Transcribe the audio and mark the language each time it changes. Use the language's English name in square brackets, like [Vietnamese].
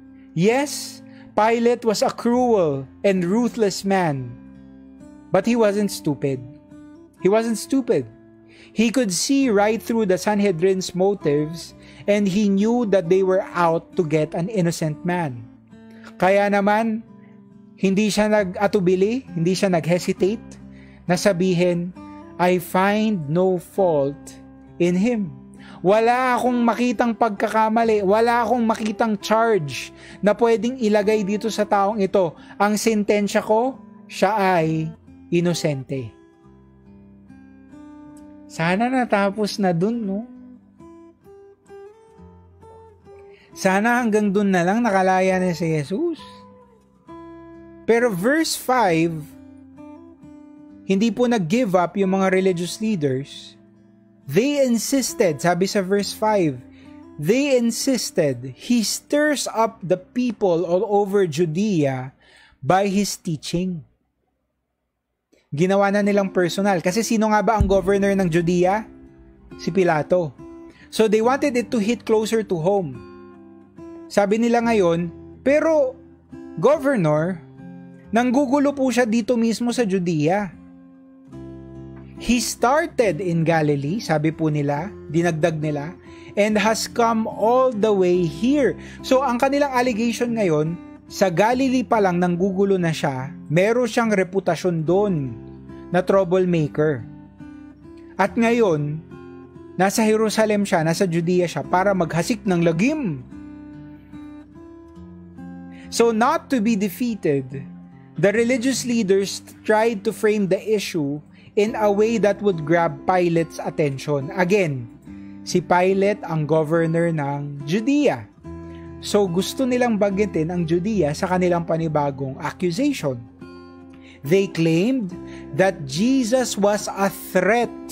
[English] Yes, Pilate was a cruel and ruthless man, but he wasn't stupid. He wasn't stupid. He could see right through the Sanhedrin's motives, and he knew that they were out to get an innocent man. [Filipino] Kaya naman, hindi siya nag-atubili, hindi siya nag-hesitate na sabihin, [English] I find no fault in him. [Filipino] Wala akong makitang pagkakamali, wala akong makitang charge na pwedeng ilagay dito sa taong ito. Ang sentensya ko, siya ay inosente. Sana natapos na dun, no? Sana hanggang dun na lang nakalaya na si Jesus. Pero verse 5, hindi po nag-give up yung mga religious leaders. [English] They insisted, [Filipino] sabi sa verse 5, [English] they insisted, he stirs up the people all over Judea by his teaching. [Filipino] Ginawa na nilang personal. Kasi sino nga ba ang governor ng Judea? Si Pilato. [English] So they wanted it to hit closer to home. [Filipino] Sabi nila ngayon, pero governor, nanggugulo po siya dito mismo sa Judea. [English] He started in Galilee, [Filipino] sabi po nila, dinagdag nila, [English] and has come all the way here. [Filipino] So ang kanilang allegation ngayon, sa Galilee pa lang nanggugulo na siya, meron siyang reputasyon doon na troublemaker. At ngayon, nasa Jerusalem siya, nasa Judea siya para maghasik ng lagim. [English] So not to be defeated, the religious leaders tried to frame the issue in a way that would grab Pilate's attention. [Filipino] Again, si Pilate ang governor ng Judea. So gusto nilang banggitin ang Judea sa kanilang panibagong accusation. [English] They claimed that Jesus was a threat